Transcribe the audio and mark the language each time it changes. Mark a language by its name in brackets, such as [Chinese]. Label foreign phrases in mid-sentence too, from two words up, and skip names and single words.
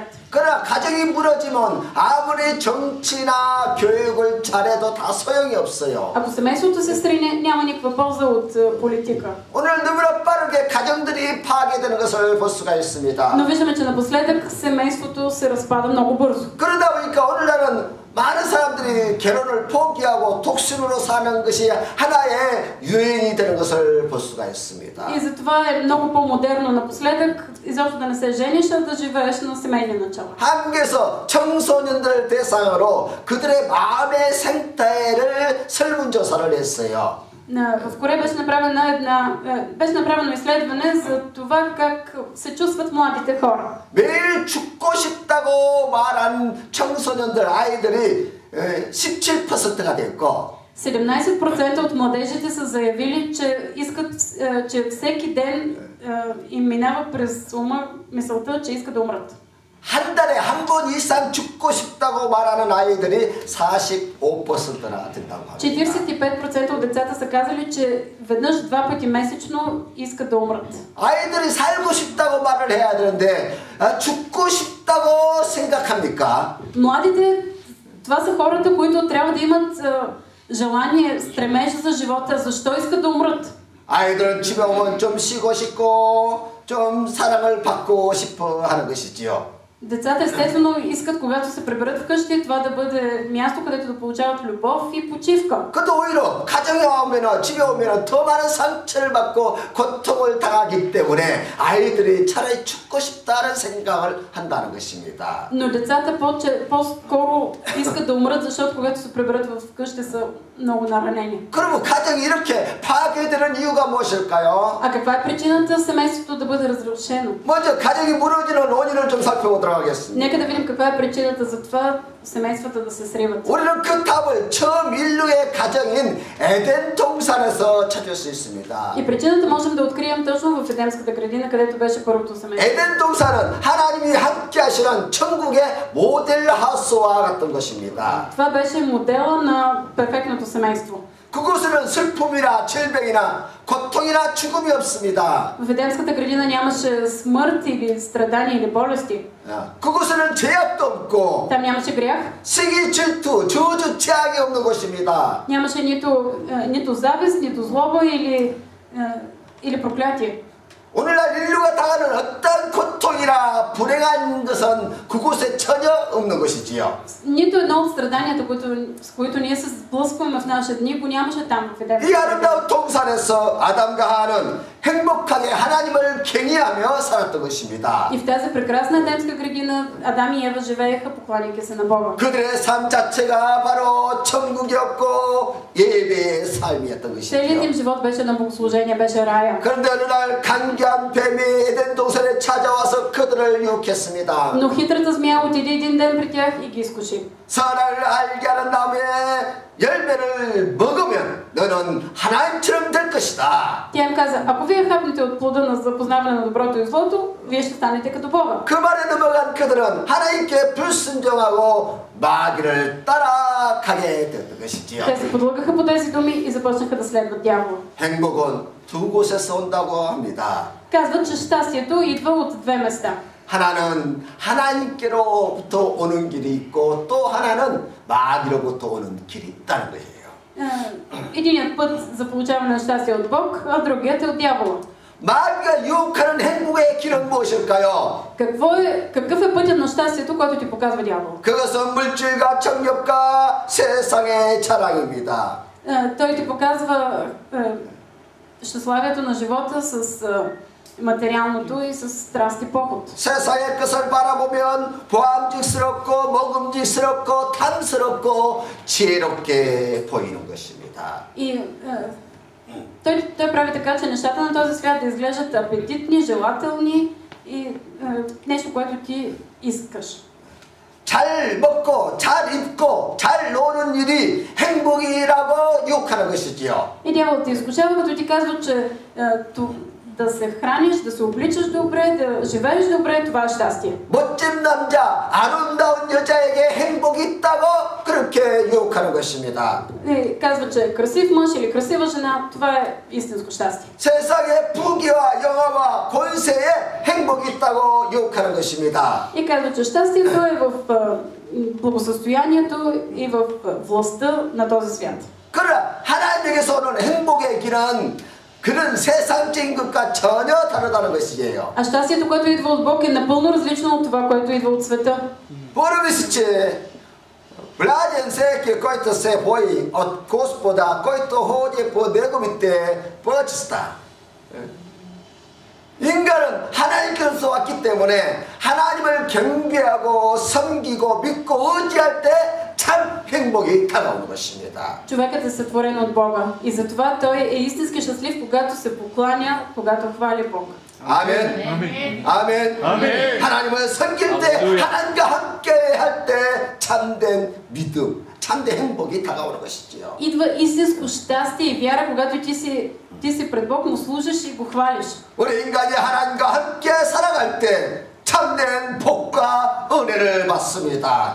[Korean] 그러나 가정이 무너지면 아무리 정치나 교육을 잘해도 다 소용이 없어요. [Bulgarian] Ако семейството се срине, няма никаква полза от политика. [Korean] 오늘 너무나 빠르게 가정들이 파괴되는 것을 볼 수가 있습니다. [Bulgarian] Но виждаме, че напоследък семейството се разпада много бързо. [Korean] 그러다 보니까 오늘날은 많은 사람들이 결혼을 포기하고 독신으로 사는 것이 하나의 유행이 되는 것을 볼 수가 있습니다. [Bulgarian] И затова е много по-модерно напоследък изобщо да не се жениш, а да живееш на семейни начала. [Korean] 한국에서 청소년들 대상으로 그들의 마음의 생태를 설문조사를 했어요. [Bulgarian] В Корея беше направено изследване за това как се чувстват младите хора. [Korean] 매일 죽고 싶다고 말한 청소년들 아이들이 17%가 됐고 [Bulgarian] 17% от младежите са заявили, че искат, че всеки ден им минава през ума мисълта, че искат да умрат. [Korean] 한 달에 한 번 이상 죽고 싶다고 말하는 아이들이 45%나 된다고 합니다. [Bulgarian] 45% от децата са казали, че веднъж 2 пъти месечно искат да умрат. [Korean] 아이들이 살고 싶다고 말을 해야 되는데 죽고 싶다고 생각합니까? [Bulgarian] Младите, това са хората, които трябва да имат желание, стремеж за живота. Защо искат да умрат? [Korean] 아이들은 집에 오면 좀 쉬고 싶고 좀 사랑을 받고 싶어 하는 것이지요. [Bulgarian] Децата естествено искат, когато се приберат вкъщи, това да бъде място, където да получават любов и почивка. [Korean] 그것도 오히려 가정에 오면 집에 오면 더 많은 상처를 받고 고통을 당하기 때문에 아이들이 차라리 죽고 싶다는 생각을 한다는 것입니다. [Bulgarian] Но децата по-скоро искат да умрат, защото когато се приберат вкъщи са много наранени. [Korean] 그러면 가정이 이렇게 파괴되는 이유가 무엇일까요? [Bulgarian] А каква е причината семейството да бъде разрушено? [Korean] 먼저 가정이 무너지는 원인을 좀 살펴보도록 하겠습니다. [Bulgarian] Нека да видим каква е причината за това семействата да се сриват. [Korean] 우리는 그 답을 처음 인류의 가정인 에덴 동산에서 찾을 수 있습니다. [Bulgarian] И причината можем да открием точно в Едемската градина, където беше първото семейство. [Korean] 에덴 동산은 하나님이 함께 하시는 천국의 모델 하우스와 같은 것입니다. [Bulgarian] Това беше модела на перфектното семейство. [Korean] 그곳에는 슬픔이나 질병이나 고통이나 죽음이 없습니다. [Bulgarian] В Едемската градина нямаше смърт или страдания или болести. [Korean] 그곳에는 죄악도 없고 [Bulgarian] Там нямаше грях. [Korean] 시기, 질투, 저주, 재앙이 없는 곳입니다. [Bulgarian] Нямаше нито завист, нито злоба или проклятие. [Korean] 오늘날 인류가 당하는 어떤 고통이나 불행한 것은 그곳에 전혀 없는 것이지요. [Bulgarian] Нито едно от страданията, с които ние се сблъскваме в наши дни, го нямаше там в Едемската [Korean] 이 [Bulgarian] градина. [Korean] 아름다운 동산에서 아담과 하와는 행복하게 하나님을 경외하며 살았던 것입니다. [Bulgarian] И в тази прекрасна Едемска градина Адам и Ева живееха, покланяйки се на Бога. [Korean] 그들의 삶 자체가 바로 천국이었고 예배의 삶이었던 [Bulgarian] Целият им [Korean] 것이죠. [Bulgarian] живот беше на богослужение, беше рая. [Korean] 그런데 어느 날 간교한 뱀이 에덴 동산에 찾아와서 그들을 유혹했습니다. [Bulgarian] Но хитрата змия отиде един ден при тях и ги изкуши. [Korean] 선을 알게 하는 나무의 열매를 먹으면 너는 하나님처럼 될 것이다. [Bulgarian] Тя им каза, ако вие хапнете от плода на запознаване на доброто и злото, вие ще станете като Бога. [Korean] 그 말에 넘어간 그들은 하나님께 불순종하고 마귀를 따라가게 되었던 것이지요. [Bulgarian] Те се подлъгаха по тези думи и започнаха да следват дявола. [Korean] 행복은 두 곳에서 온다고 합니다. [Bulgarian] Казват, че щастието идва от две места. [Korean] 하나는 하나님께로부터 오는 길이 있고 또 하나는 마귀로부터 오는 길이 있다는 거예요. [Bulgarian] Единият път за получаване на щастие от Бог, а другият е от дявола. [Korean] 마귀가 유혹하는 행복의 길은 무엇일까요? [Bulgarian] Какъв е пътят на щастието, който ти показва дявола? [Korean] 그것은 물질과 정욕과 세상의 자랑입니다. [Bulgarian] Той ти показва щастливието на живота с материалното и с страст и поход. [Korean] 세상의 것을 바라보면 보암직스럽고 먹음직스럽고 탐스럽고 지혜롭게 보이는 것입니다. [Bulgarian] И той прави така, че нещата на този свят да изглеждат апетитни, желателни и нещо, което ти искаш. [Korean] 잘 먹고 잘 입고 잘 노는 일이 행복이라고 유혹하는 것이지요. [Bulgarian] И дяволът те изкушава, като ти казва, че да се храниш, да се обличаш добре, да живееш добре, това е щастие. [Korean] 멋진 남자, 아름다운 여자에게 행복이 있다고 그렇게 유혹하는 것입니다. [Bulgarian] И казва, че красив мъж или красива жена, това е истинско щастие. [Korean] 세상의 부귀와 영화와 권세에 행복이 있다고 유혹하는 것입니다. [Bulgarian] И казва, че щастието е в благосъстоянието и в властта на този свят. [Korean] 그러나 하나님에게서 오는 행복의 길은 그런 세상적인 것과 전혀 다르다는 것이에요. [Bulgarian] А щастието, което идва от Бог, е напълно различно от това, което идва от света. Първисче, влажен всеки, който се бои от Господа, който ходи по неговите пътища. [Korean] 인간은 하나님께서 왔기 때문에 하나님을 경배하고 섬기고 믿고 의지할 때 참 행복이 다가오는 것입니다. [Bulgarian] Човекът е сътворен от Бога и затова той е истински щастлив, когато се покланя, когато хвали Бог. [Korean] 아멘. 아멘. 아멘. 아멘. 하나님을 섬길 때 하나님과 함께 할 때 참된 믿음, 참된 행복이 다가오는 것이지요. [Bulgarian] Идва истинско щастие и вяра, когато ти си пред Бог, му служиш и го хвалиш. [Korean] 우리 인간이 하나님과 함께 살아갈 때 참된 복과 은혜를 받습니다.